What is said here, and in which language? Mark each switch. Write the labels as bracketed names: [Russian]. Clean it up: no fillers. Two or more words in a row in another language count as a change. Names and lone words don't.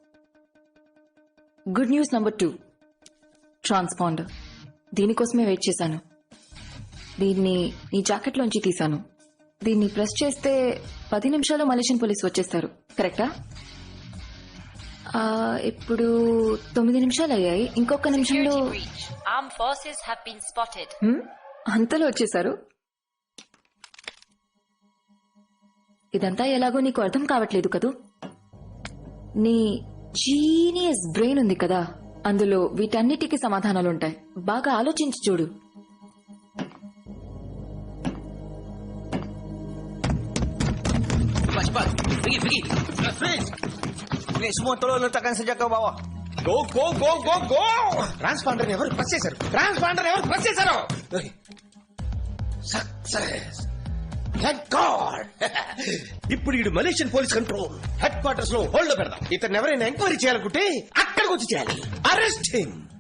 [English] good news [Telugu] నంబర్ 2, ట్రాన్స్పాండర్. దీనికోసమే వెయిట్ చేశాను. దీన్ని నీ జాకెట్లోంచి తీశాను. దీన్ని ప్రెస్ చేస్తే 10 నిమిషాల్లో [English] Malaysian police [Telugu] వచ్చేస్తారు. కరెక్టా? ఇప్పుడు 9 నిమిషాలు అయ్యాయి. ఇంకొక నిమిషంలో [English] Security breach. Armed forces have been spotted. [Telugu] అంతలో వచ్చేశారు. ఇదంతా ఎలాగో నీకు అర్థం కావట్లేదు కదూ. నీ [English] genius brain [Telugu] ఉంది కదా, అందులో వీటన్నిటికీ సమాధానాలుంటాయి. బాగా ఆలోచించి చూడు. [Malay] Cepat. Pergi. Please, semua tolong letakkan sejak ke bawah. [Telugu] Go. Transponder ఎవరు ప్రెస్ చేశారు? సక్సెస్. [English] thank god. [Telugu] ఇప్పుడు ఈ [English] Malaysian police control headquarters [Telugu] లో హోల్డ్ పెడదాం. ఇతను ఎవరైనా ఎంక్వైరీ చేయాలనుకుంటే అక్కడికి వచ్చి చేయాలి. [English] arrest him.